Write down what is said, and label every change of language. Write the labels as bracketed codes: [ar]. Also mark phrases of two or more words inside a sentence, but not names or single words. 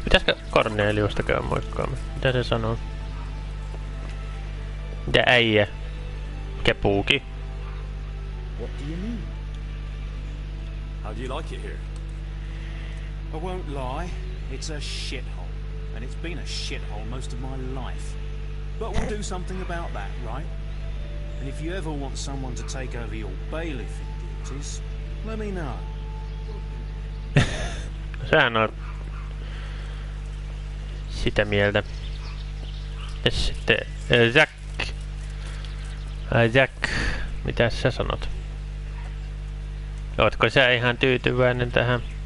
[fi] Pitäisikö Corneliusta käydä moikkaamaan? Mitä se sanoo? Mitä äijä? Mikä puuki? [en] What do you need? How do you like it here? I won't lie, it's a shithole. And it's been a shithole most of my life. But we'll do something about that, right? And if you ever want someone to take over your bailiffing duties, let me know. [fi] Sähän on sitä mieltä. Ja sitten Jack. Jack, mitä sä sanot? Ootko sä ihan tyytyväinen tähän?